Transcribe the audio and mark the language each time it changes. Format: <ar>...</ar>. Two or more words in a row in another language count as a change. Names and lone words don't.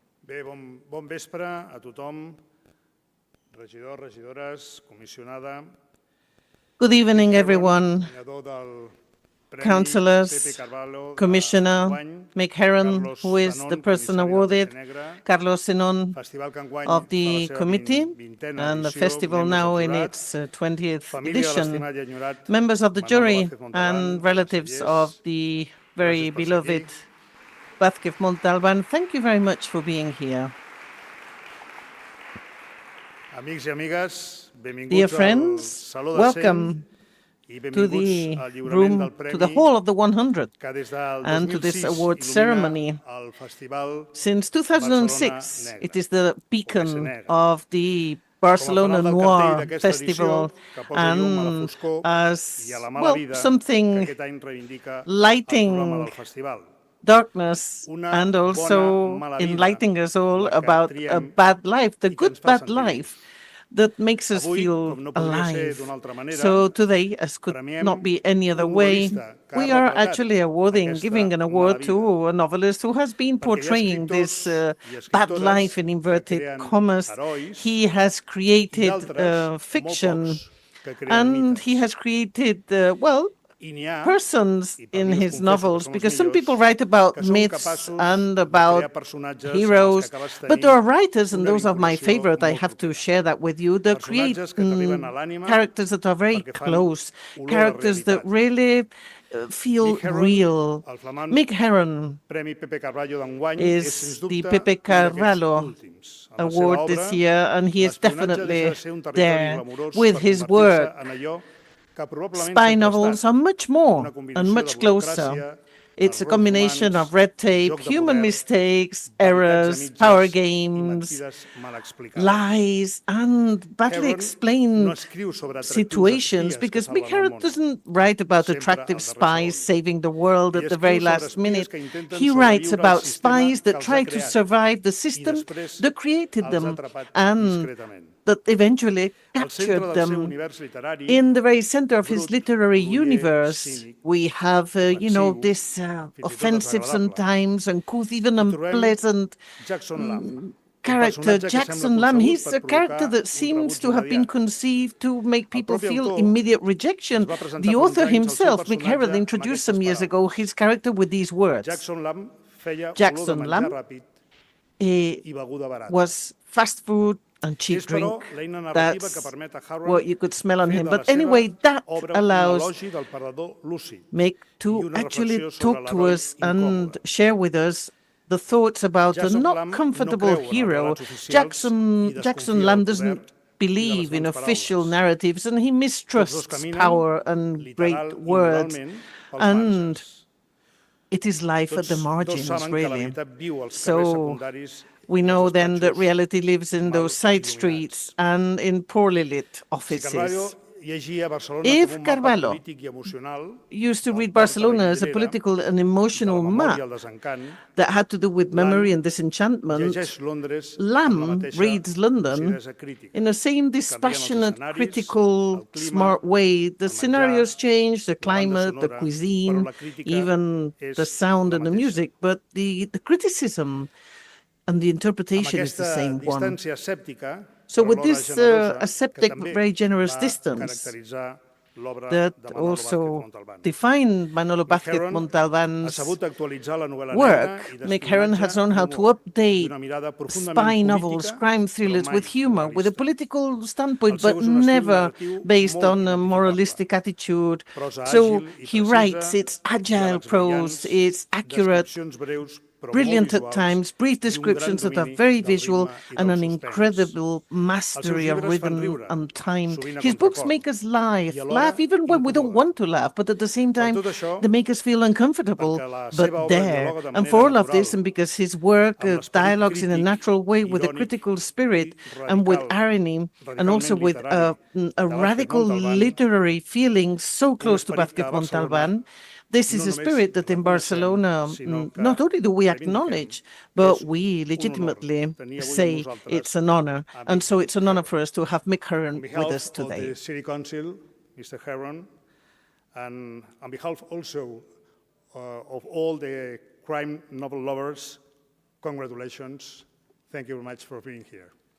<ca>Bé, bon vespre a tothom, regidors, regidores, comissionada.</ca> <en>Good evening, everyone.</en> <ca>Guanyador del Premi Pepe</ca> <en>Councillors,</en> <ca>Carvalho</ca> <en>Commissioner,</en> <ca>d'enguany,</ca> <en>Mick Heron,</en> <ca>Carlos</ca> <en>who is the</en> <ca>Sanon,</ca> <en>person</en> <ca>comissari del</ca> <en>awarded,</en> <ca>Montenegre,</ca> <en>Carlos Sinon</en> <ca>festival que enguany</ca> <en>of</en> <ca>fa la</ca> <en>the</en> <ca>seva</ca> <en>committee,</en> <ca>20ena</ca> <en>and the</en> <ca>edició,</ca> <en>festival</en> <ca>membres</ca> <en>now</en> <ca>del</ca> <en>in</en> <ca>jurat,</ca> <en>its 20th</en> <ca>família de</ca> <en>edition,</en> <ca>l'estimat i enyorat</ca> <en>members of the</en> <ca>Manolo</ca> <en>jury</en> <ca>Vázquez Montalbán,</ca> <en>and relatives of</en> <ca>consellers,</ca> <en>the very</en> <ca>gràcies per ser</ca> <en>beloved</en> <ca>aquí.</ca> <en>Vázquez Montalbán, thank you very much for being here.</en> <ca>Amics i amigues,</ca> <en>Dear</en> <ca>benvinguts al</ca> <en>friends,</en> <ca>Saló de 100</ca> <en>welcome</en> <ca>i</ca> <en>to</en> <ca>benvinguts</ca> <en>the</en> <ca>al lliurament del</ca> <en>room, to the</en> <ca>Premi</ca> <en>hall of the 100,</en> <ca>que des del</ca> <en>and to this</en> <ca>2006</ca> <en>award</en> <ca>il·lumina</ca> <en>ceremony.</en> <ca>el Festival</ca> <en>Since</en> <ca>Barcelona</ca> <en>2006,</en> <ca>Negra,</ca> <en>it is the</en> <ca>o</ca> <en>beacon</en> <ca>Negra.</ca> <en>of the</en> <ca>Com a</ca> <en>Barcelona</en> <ca>fanal del cartell</ca> <en>Noir</en> <ca>d'aquesta edició,</ca> <en>Festival,</en> <ca>que posa llum a la</ca> <en>and</en> <ca>foscor i a</ca> <en>as,</en> <ca>la mala</ca> <en>well,</en> <ca>vida que</ca> <en>something</en> <ca>aquest any reivindica el programa</ca> <en>lighting</en> <ca>del festival.</ca> <en>darkness</en> <ca>Una</ca> <en>and</en> <ca>bona</ca> <en>also</en> <ca>mala vida,</ca> <en>enlightening us all</en> <ca>la que</ca> <en>about a</en> <ca>triem</ca> <en>bad life, the</en> <ca>i que ens</ca> <en>good</en> <ca>fa</ca> <en>bad</en> <ca>sentir</ca> <en>life</en> <ca>vius.</ca> <en>that makes us</en> <ca>Avui,</ca> <en>feel</en> <ca>com no podria ser</ca> <en>alive.</en> <ca>d'una altra manera,</ca> <en>So today, as could</en> <ca>premiem</ca> <en>not be any other</en> <ca>un</ca> <en>way,</en> <ca>novel·lista que</ca> <en>we</en> <ca>ha</ca> <en>are</en> <ca>retratat</ca> <en>actually awarding,</en> <ca>aquesta</ca> <en>giving an</en> <ca>mala</ca> <en>award</en> <ca>vida.</ca> <en>to a novelist who has been</en> <ca>Perquè hi ha</ca> <en>portraying this</en> <ca>escriptors i</ca> <en>bad</en> <ca>escriptores</ca> <en>life in</en> <ca>que</ca> <en>inverted</en> <ca>creen</ca> <en>commas.</en> <ca>herois</ca> <en>He has</en> <ca>i</ca> <en>created</en> <ca>d'altres, molt</ca> <en>fiction,</en> <ca>pocs, que creen</ca> <en>and he</en> <ca>mites.</ca> <en>has created, well,</en> <ca>I n'hi ha,</ca> <en>persons</en> <ca>i per</ca> <en>in</en> <ca>mi us</ca> <en>his</en> <ca>confesso que</ca> <en>novels,</en> <ca>són els</ca> <en>because some</en> <ca>millors,</ca> <en>people write about</en> <ca>que són</ca> <en>myths</en> <ca>capaços</ca> <en>and</en> <ca>de</ca> <en>about</en> <ca>crear personatges en els que</ca> <en>heroes,</en> <ca>acabes</ca> <en>but</en> <ca>tenint</ca> <en>there are writers, and</en> <ca>una</ca> <en>those are my</en> <ca>vinculació</ca> <en>favorite, I</en> <ca>molt</ca> <en>have to</en> <ca>propera.</ca> <en>share that with you, that create</en> <ca>Personatges que t'arriben a l'ànima</ca> <en>characters that are very</en> <ca>perquè fan</ca> <en>close,</en> <ca>olor a</ca> <en>characters that</en> <ca>realitat.</ca> <en>really feel</en> <ca>Mick Heron,</ca> <en>real.</en> <ca>el flamant</ca> <en>Mick Heron</en> <ca>Premi Pepe Carvalho d'enguany és, sens</ca> <en>is</en> <ca>dubte,</ca> <en>the Pepe</en> <ca>un d'aquests</ca> <en>Carvalho</en> <ca>últims. En la seva</ca> <en>award</en> <ca>obra,</ca> <en>this year, and he is</en> <ca>l'espionatge deixa</ca> <en>definitely</en> <ca>de ser un territori</ca> <en>there</en> <ca>glamurós</ca> <en>with</en> <ca>per</ca> <en>his</en> <ca>convertir-se</ca> <en>work.</en> <ca>en allò que probablement</ca> <en>Spy</en> <ca>sempre ha</ca> <en>novels</en> <ca>estat,</ca> <en>are much</en> <ca>una</ca> <en>more and</en> <ca>combinació de</ca> <en>much closer.</en> <ca>burocràcia,</ca> <en>It's a</en> <ca>errors</ca> <en>combination</en> <ca>humans,</ca> <en>of red tape,</en> <ca>joc de</ca> <en>human</en> <ca>poder,</ca> <en>mistakes,</en> <ca>veritats a</ca> <en>errors,</en> <ca>mitges</ca> <en>power</en> <ca>i</ca> <en>games,</en> <ca>mentides mal explicades.</ca> <en>lies, and badly</en> <ca>Heron no</ca> <en>explained</en> <ca>escriu sobre atractius</ca> <en>situations,</en> <ca>espies que</ca> <en>because Mick</en> <ca>salven el</ca> <en>Heron</en> <ca>món,</ca> <en>doesn't write about</en> <ca>sempre</ca> <en>attractive</en> <ca>al darrer</ca> <en>spies</en> <ca>segon.</ca> <en>saving the world</en> <ca>Ell</ca> <en>at the very</en> <ca>escriu sobre</ca> <en>last</en> <ca>espies</ca> <en>minute.</en> <ca>que intenten</ca> <en>He writes</en> <ca>sobreviure al</ca> <en>about</en> <ca>sistema</ca> <en>spies</en> <ca>que</ca> <en>that</en> <ca>els ha</ca> <en>try to</en> <ca>creat</ca> <en>survive the</en> <ca>i</ca> <en>system</en> <ca>després</ca> <en>that created</en> <ca>els ha</ca> <en>them</en> <ca>atrapat</ca> <en>and</en> <ca>discretament.</ca> <en>that eventually</en> <ca>Al centre</ca> <en>captured</en> <ca>del seu</ca> <en>them.</en> <ca>univers literari,</ca> <en>In the very center of his</en> <ca>brut,</ca> <en>literary</en> <ca>groller,</ca> <en>universe,</en> <ca>cínic,</ca> <en>we have,</en> <ca>ofensiu,</ca> <en>this</en> <ca>fins i tot</ca> <en>offensive</en> <ca>desagradable.</ca> <en>sometimes, uncouth, even</en> <ca>Hi trobem</ca> <en>unpleasant</en> <ca>Jackson Lamb, un</ca> <en>character,</en> <ca>personatge que sembla</ca> <en>Jackson Lamb.</en> <ca>concebut</ca> <en>He's</en> <ca>per</ca> <en>a character</en> <ca>provocar</ca> <en>that</en> <ca>un</ca> <en>seems</en> <ca>rebuig</ca> <en>to have been</en> <ca>immediat.</ca> <en>conceived to make</en> <ca>El</ca> <en>people</en> <ca>propi</ca> <en>feel</en> <ca>autor</ca> <en>immediate</en> <ca>ens</ca> <en>rejection.</en> <ca>va presentar</ca> <en>The</en> <ca>fa uns</ca> <en>author</en> <ca>anys el seu</ca> <en>himself, Mick Heron,</en> <ca>personatge amb</ca> <en>introduced</en> <ca>aquestes</ca> <en>some years ago</en> <ca>paraules.</ca> <en>his character with these words.</en> <ca>Jackson Lamb feia olor de</ca> <en>Jackson</en> <ca>menjar</ca> <en>Lamb</en> <ca>ràpid eh, i beguda barata.</ca> <en>was fast food and cheap</en> <ca>És, però,</ca> <en>drink.</en> <ca>l'eina narrativa que</ca> <en>That's</en> <ca>permet a Heron</ca> <en>what you could smell on</en> <ca>fer</ca> <en>him.</en> <ca>de la</ca> <en>But</en> <ca>seva</ca> <en>anyway, that</en> <ca>obra un</ca> <en>allows</en> <ca>elogi del perdedor lúcid</ca> <en>Mick</en> <ca>i</ca> <en>to</en> <ca>una</ca> <en>actually</en> <ca>reflexió sobre</ca> <en>talk to</en> <ca>l'heroi</ca> <en>us and</en> <ca>incòmode.</ca> <en>share with us the thoughts about a</en> <ca>Jackson</ca> <en>not</en> <ca>Lamb no</ca> <en>comfortable</en> <ca>creu en els</ca> <en>hero.</en> <ca>relats oficials i</ca> <en>Jackson</en> <ca>desconfia</ca> <en>Lamb</en> <ca>del poder</ca> <en>doesn't believe</en> <ca>i</ca> <en>in</en> <ca>de les</ca> <en>official</en> <ca>paraules.</ca> <en>narratives, and he</en> <ca>Tots dos</ca> <en>mistrusts</en> <ca>caminen,</ca> <en>power and great</en> <ca>literal i</ca> <en>words.</en> <ca>moralment, pels</ca> <en>And</en> <ca>marges.</ca> <en>it is life at the</en> <ca>Tots dos</ca> <en>margins,</en> <ca>saben que la</ca> <en>really.</en> <ca>veritat viu als carrers</ca> <en>So</en> <ca>secundaris</ca> <en>we</en> <ca>i</ca> <en>know</en> <ca>als</ca> <en>then that</en> <ca>despatxos</ca> <en>reality lives in</en> <ca>mal</ca> <en>those side</en> <ca>il·luminats.</ca> <en>streets and in poorly lit</en> <ca>Si Carvalho</ca> <en>offices.</en> <ca>llegia Barcelona</ca> <en>If</en> <ca>com un mapa</ca> <en>Carvalho</en> <ca>polític i emocional</ca> <en>used to</en> <ca>del</ca> <en>read</en> <ca>port a la</ca> <en>Barcelona as a</en> <ca>vidriera,</ca> <en>political and</en> <ca>de la</ca> <en>emotional</en> <ca>memòria</ca> <en>map</en> <ca>al desencant,</ca> <en>that had to do with memory and disenchantment,</en> <ca>llegeix Londres amb la</ca> <en>Lamb</en> <ca>mateixa</ca> <en>reads London</en> <ca>lucidesa crítica.</ca> <en>in the same</en> <ca>Canvien els</ca> <en>dispassionate,</en> <ca>escenaris,</ca> <en>critical,</en> <ca>el clima,</ca> <en>smart way. The</en> <ca>el</ca> <en>scenarios</en> <ca>menjar,</ca> <en>change, the</en> <ca>la banda</ca> <en>climate, the</en> <ca>sonora, però</ca> <en>cuisine,</en> <ca>la crítica</ca> <en>even</en> <ca>és</ca> <en>the sound</en> <ca>la</ca> <en>and the</en> <ca>mateixa.</ca> <en>music, but the criticism and the</en> <ca>Amb</ca> <en>interpretation is the</en> <ca>aquesta</ca> <en>same one.</en> <ca>distància escèptica,</ca> <en>So</en> <ca>però</ca> <en>with</en> <ca>alhora</ca> <en>this</en> <ca>generosa, que</ca> <en>aseptic,</en> <ca>també</ca> <en>very generous</en> <ca>va</ca> <en>distance</en> <ca>caracteritzar l'obra</ca> <en>that</en> <ca>de Manolo Vázquez</ca> <en>also</en> <ca>Montalbán.</ca> <en>defined Manolo</en> <ca>Mick</ca> <en>Vázquez</en> <ca>Heron ha</ca> <en>Montalbán's</en> <ca>sabut actualitzar la novel·la negra</ca> <en>work.</en> <ca>i</ca> <en>Mick Heron has</en> <ca>d'espionatge</ca> <en>known how to</en> <ca>d'humor i</ca> <en>update</en> <ca>una mirada profundament</ca> <en>spy novels,</en> <ca>política,</ca> <en>crime</en> <ca>però</ca> <en>thrillers</en> <ca>mai</ca> <en>with humor, with a</en> <ca>moralista.</ca> <en>political</en> <ca>El</ca> <en>standpoint,</en> <ca>seu</ca> <en>but</en> <ca>és un estil</ca> <en>never</en> <ca>narratiu</ca> <en>based</en> <ca>molt</ca> <en>on a</en> <ca>identificable.</ca> <en>moralistic attitude.</en> <ca>Prosa</ca> <en>So</en> <ca>àgil i</ca> <en>he writes,</en> <ca>precisa,</ca> <en>it's agile</en> <ca>diàlegs</ca> <en>prose,</en> <ca>brillants,</ca> <en>it's accurate,</en> <ca>descripcions breus però</ca> <en>brilliant</en> <ca>molt</ca> <en>at</en> <ca>visuals</ca> <en>times, brief</en> <ca>i un gran</ca> <en>descriptions that are</en> <ca>domini</ca> <en>very</en> <ca>del</ca> <en>visual,</en> <ca>ritme i</ca> <en>and</en> <ca>del</ca> <en>an</en> <ca>suspens.</ca> <en>incredible</en> <ca>Els seus</ca> <en>mastery of</en> <ca>llibres fan</ca> <en>rhythm</en> <ca>riure,</ca> <en>and time.</en> <ca>sovint a</ca> <en>His books</en> <ca>contracor,</ca> <en>make us</en> <ca>i</ca> <en>laugh</en> <ca>alhora</ca> <en>even when we don't</en> <ca>incomode.</ca> <en>want to laugh, but at the same</en> <ca>Per</ca> <en>time,</en> <ca>tot això,</ca> <en>they make us feel uncomfortable,</en> <ca>perquè la</ca> <en>but</en> <ca>seva obra</ca> <en>there.</en> <ca>dialoga de</ca> <en>And</en> <ca>manera</ca> <en>for all of</en> <ca>natural</ca> <en>this, and because his work</en> <ca>amb l'esperit</ca> <en>dialogues in a</en> <ca>crític,</ca> <en>natural way with a</en> <ca>irònic</ca> <en>critical spirit</en> <ca>i</ca> <en>and with</en> <ca>radical,</ca> <en>irony, and also</en> <ca>radicalment</ca> <en>with</en> <ca>literari</ca> <en>a</en> <ca>de Vázquez</ca> <en>radical</en> <ca>Montalbán,</ca> <en>literary feeling so</en> <ca>un</ca> <en>close to</en> <ca>esperit que</ca> <en>Vázquez</en> <ca>a Barcelona</ca> <en>Montalbán, this</en> <ca>no</ca> <en>is a</en> <ca>només</ca> <en>spirit that in</en> <ca>reconeixem,</ca> <en>Barcelona,</en> <ca>sinó que</ca> <en>not only do we</en> <ca>reivindiquem,</ca> <en>acknowledge,</en> <ca>que</ca> <en>but</en> <ca>és</ca> <en>we</en> <ca>un honor</ca> <en>legitimately</en> <ca>tenir avui amb</ca> <en>say</en> <ca>nosaltres</ca> <en>it's an honor.</en> <ca>a</ca> <en>And</en> <ca>Mick</ca> <en>so it's an honor</en> <ca>Heron.</ca> <en>for us to have Mick Heron On with behalf us of today. the City Council, Mr. Heron, and on behalf also of all the crime novel lovers, congratulations. Thank you very much for being here.</en>